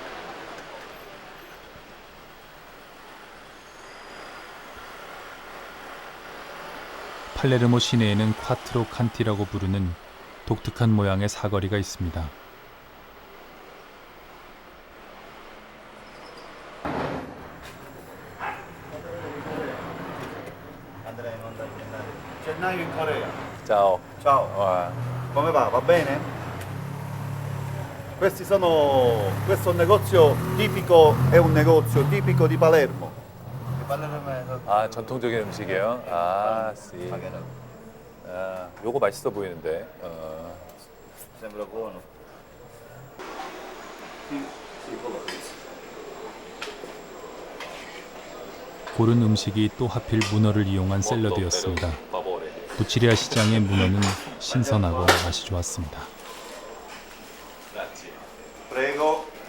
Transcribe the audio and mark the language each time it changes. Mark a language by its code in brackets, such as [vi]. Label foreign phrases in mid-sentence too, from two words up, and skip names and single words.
[ko] 팔레르모 시내에는 콰트로 칸티라고 부르는 독특한 모양의 사거리가 있습니다. [it] Andrei in onda a gennaio. Gennaio in Corea. Ciao. Ciao. [ko] 와. [it] Come va? Va bene? Questo è un negozio tipico, è un negozio tipico di Palermo. Di Palermo [ko] 아, 전통적인 음식이에요. 아, 씨. 아, 요거 맛있어 보이는데. [it] Sembra buono. [ko] 고른 음식이 또 하필 문어를 이용한 샐러드였습니다. 부치리아 시장의 문어는 신선하고 맛이 좋았습니다. Prego.